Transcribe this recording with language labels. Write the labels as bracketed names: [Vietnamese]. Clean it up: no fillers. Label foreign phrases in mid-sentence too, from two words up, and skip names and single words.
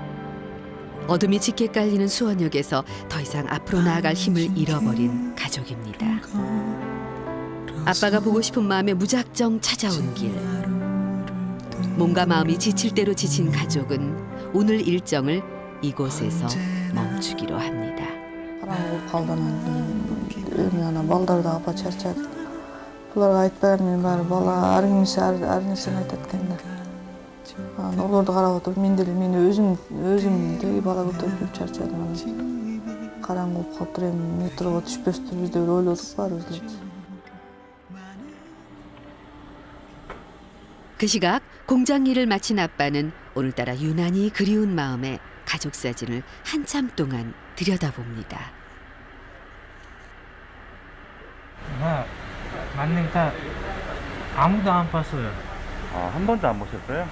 [Korean] 어둠이 짙게 깔리는 수원역에서 더 이상 앞으로 나아갈 힘을 잃어버린 가족입니다. 아빠가 보고 싶은 마음에 무작정 찾아온 길. 몸과 마음이 지칠 대로 지친 가족은 오늘 일정을 이곳에서 멈추기로 합니다. [Kyrgyz] балдарды апа чарчады. Буларга айтпайм мен баары бала ар нерсени айтат экен да. Олорду карап отуруп мен деле өзүмдү бала көтөрүп чарчадым. Караңгы болуп калыптыр эми метрого түшпөстүрбүз деп ойлодук баарыбыз эле. [Korean] 그 시각 공장 일을 마친 아빠는 오늘따라 유난히 그리운 마음에 가족 사진을 한참 동안 들여다봅니다. 나 맞는 딸 아무도 안 봤어요. 아, 한 번도 안 보셨어요?